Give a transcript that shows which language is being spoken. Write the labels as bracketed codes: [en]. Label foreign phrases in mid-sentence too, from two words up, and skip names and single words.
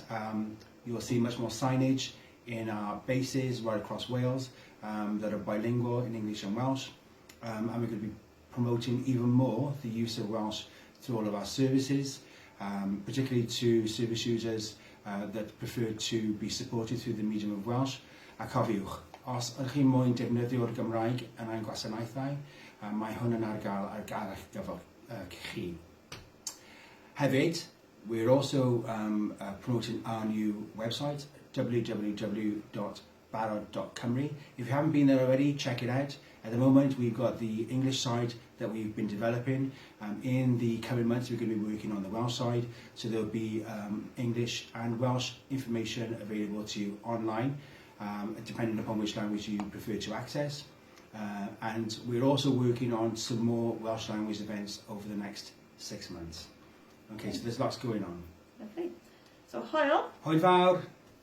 [en] You'll see much more signage in our bases right across Wales that are bilingual in English and Welsh. And we're going to be promoting even more the use of Welsh through all of our services, particularly to service users that prefer to be supported through the medium of Welsh. [cy] A cofiwch, os ydych chi moyn defnyddio'r Gymraeg yn ein gwasanaethau, mae hwn yn ar gael gyfer chi. Hefyd, [en] we're also promoting our new website, www.barod.cymru. If you haven't been there already, check it out. At the moment, we've got the English side that we've been developing. In the coming months, we're going to be working on the Welsh side, so there'll be English and Welsh information available to you online, depending upon which language you prefer to access. And we're also working on some more Welsh language events over the next 6 months. Okay, so there's lots going on. Lovely. So hwyl. [cy] Hwyl fawr.